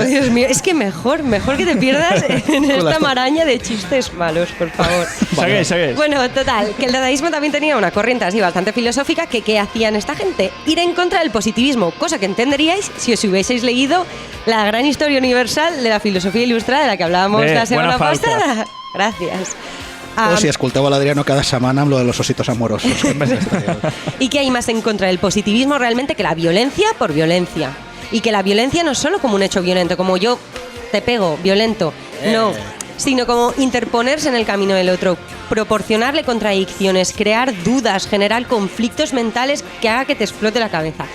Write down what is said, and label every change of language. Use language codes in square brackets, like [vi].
[es] Oh, Dios mío, es que mejor que te pierdas en esta maraña de chistes malos, por favor. [ca] Segueix. [es] Bueno, total, que el dadaísmo también tenía una corriente así bastante filosófica que ¿qué hacían esta gente? Ir en contra del positivismo, cosa que entenderíais si os hubieseis leído la gran historia universal de la filosofía ilustrada de la que hablábamos la semana pasada. Gracias. [ca] O si escolteu a l'Adriano cada setmana amb lo de [es] los ositos amorosos. ¿Y qué hay más en contra del positivismo realmente que la violencia por violencia? Y que la violencia no es solo como un hecho violento, como yo te pego, violento, no, sino como interponerse en el camino del otro, proporcionarle contradicciones, crear dudas, generar conflictos mentales que haga que te explote la cabeza.